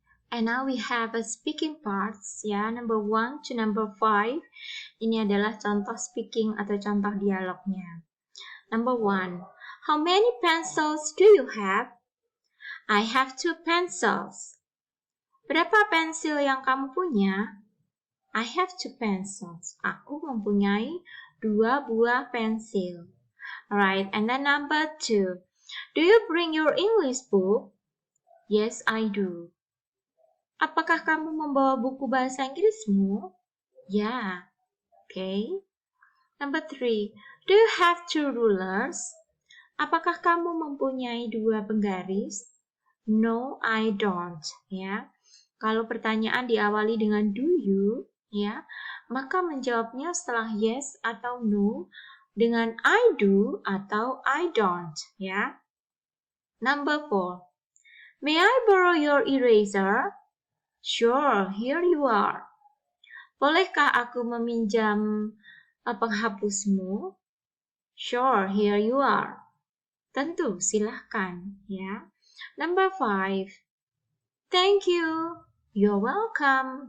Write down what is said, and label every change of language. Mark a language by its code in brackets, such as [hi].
[en] And now we have a speaking parts, ya, number 1 to number 5. [id] Ini adalah contoh speaking atau contoh dialognya. [en] Number 1. How many pencils do you have? I have 2 pencils. [id] Berapa pensil yang kamu punya? [en] I have 2 pencils. [id] Aku mempunyai 2 buah pensil. [en] Alright, and then number 2. Do you bring your English book? Yes, I do. [id] Apakah kamu membawa buku bahasa Inggrismu? [en] Ya. Okay. Number 3. Do you have 2 rulers? [id] Apakah kamu mempunyai 2 penggaris? [en] No, I don't. Ya. [id] Kalau pertanyaan diawali dengan do you, ya, maka menjawabnya setelah yes atau no dengan I do atau I don't, ya. [en] Number 4. May I borrow your eraser? Sure, here you are. [id] Bolehkah aku meminjam penghapusmu? [en] Sure, here you are. [id] Tentu, silahkan, ya. [en] Number 5. Thank you. You're welcome.